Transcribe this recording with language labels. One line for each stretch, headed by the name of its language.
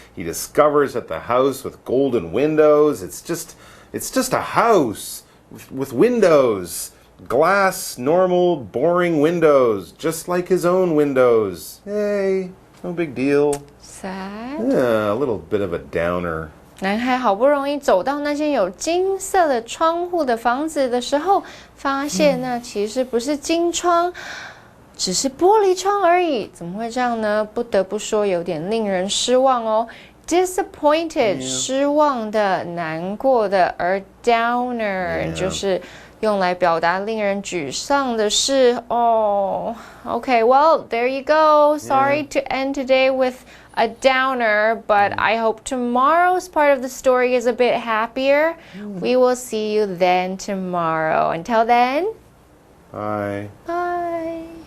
English: He discovers that the house with golden windows, it's just a house with windows. Glass, normal, boring windows, just like his own windows. Hey, no big deal. Sad? Yeah, a little bit of a downer.
Chinese: 男孩好不容易走到那间有金色的窗户的房子的时候，发现那其实不是金窗，只是玻璃窗而已。怎么会这样呢？不得不说有点令人失望哦。Disappointed， 失望的、难过的，而 downer 就是用来表达令人沮丧的事。
English: Oh, okay, well, there you go. Sorry to end today with a downer, but I hope tomorrow's part of the story is a bit happier. We will see you then tomorrow. Until then, Bye. bye.